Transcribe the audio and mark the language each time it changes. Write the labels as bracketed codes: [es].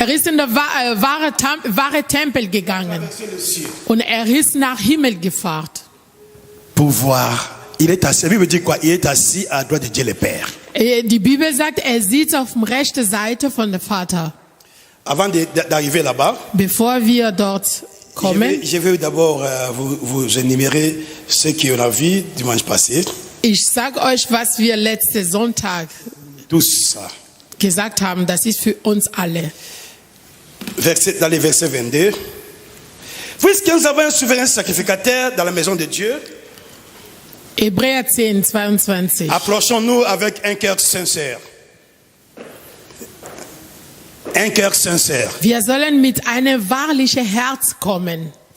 [de] Er ist in der wahre Tempel gegangen. [fr] Traversé le ciel. [de] Und er ist nach Himmel gefahren. [fr] Pour voir. Il est assis. La Bible dit quoi? Il est assis à la droite de Dieu le Père. [de] Die Bibel sagt, er sitzt auf der rechten Seite von dem Vater. [fr] Avant d'arriver là-bas, [de] Bevor wir dort kommen, [fr] je vais d'abord vous énumérer ce qu'on a vu dimanche passé. [de] ich sage euch, was wir letzten Sonntag [fr] Tous ça. [de] gesagt haben. Das ist für uns alle. [fr] Dans les versets 22. Puisque nous avons un souverain sacrificateur dans la maison de Dieu, [de] Hebräer 10, 22. [fr] approchons-nous avec un cœur sincère. Un cœur sincère. [de] Wir sollen mit einem wahrlichen Herz kommen.